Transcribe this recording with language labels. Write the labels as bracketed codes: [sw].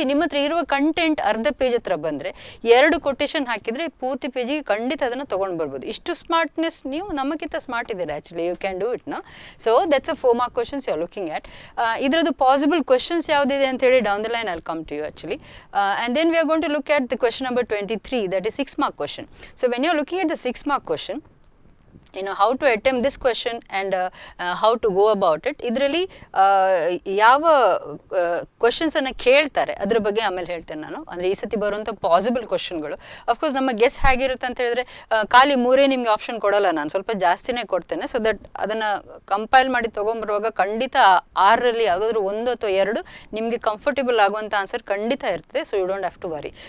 [kn] ನಿಮ್ಮ ಹತ್ರ ಇರುವ ಕಂಟೆಂಟ್ ಅರ್ಧ ಪೇಜ್ ಹತ್ರ ಬಂದರೆ 2 ಕೊಟೇಶನ್ ಹಾಕಿದರೆ ಪೂರ್ತಿ ಪೇಜಿಗೆ ಖಂಡಿತ ಅದನ್ನು ತೊಗೊಂಡು ಬರ್ಬೋದು. ಇಷ್ಟು ಸ್ಮಾರ್ಟ್ನೆಸ್ ನೀವು ನಮಗಿಂತ ಸ್ಮಾರ್ಟ್ ಇದ್ದೀರಾ actually. [en] You can do it no. So that's a 4 mark questions you are looking at. [kn] ಇದರದ್ದು ಪಾಸಿಬಲ್ ಕ್ವಶನ್ಸ್ ಯಾವುದಿದೆ ಅಂತೇಳಿ [en] Down the line I'll come to you actually. And then we are going to look at the question number 23, that is 6 mark question. So when you are looking at the 6 mark question, how to attempt this question and how to go about it. [kn] ಇದರಲ್ಲಿ ಯಾವ ಕ್ವಶನ್ಸನ್ನು ಕೇಳ್ತಾರೆ ಅದ್ರ ಬಗ್ಗೆ ಆಮೇಲೆ ಹೇಳ್ತೇನೆ ನಾನು. ಅಂದರೆ ಈ ಸತಿ ಬರುವಂಥ ಪಾಸಿಬಲ್ ಕ್ವಶನ್ಗಳು. ಅಫ್ಕೋರ್ಸ್ ನಮ್ಮ ಗೆಸ್ ಹೇಗಿರುತ್ತೆ ಅಂತ ಹೇಳಿದ್ರೆ ಖಾಲಿ 3 ನಿಮಗೆ ಆಪ್ಷನ್ ಕೊಡೋಲ್ಲ, ನಾನು ಸ್ವಲ್ಪ ಜಾಸ್ತಿನೇ ಕೊಡ್ತೇನೆ. ಸೊ ದಟ್ ಅದನ್ನು ಕಂಪೈಲ್ ಮಾಡಿ ತೊಗೊಂಬರುವಾಗ ಖಂಡಿತ 6ರಲ್ಲಿ ಯಾವುದಾದ್ರೂ 1 ಅಥವಾ 2 ನಿಮಗೆ ಕಂಫರ್ಟೇಬಲ್ ಆಗುವಂಥ ಆನ್ಸರ್ ಖಂಡಿತ ಇರ್ತದೆ. [en] So you don't have to worry.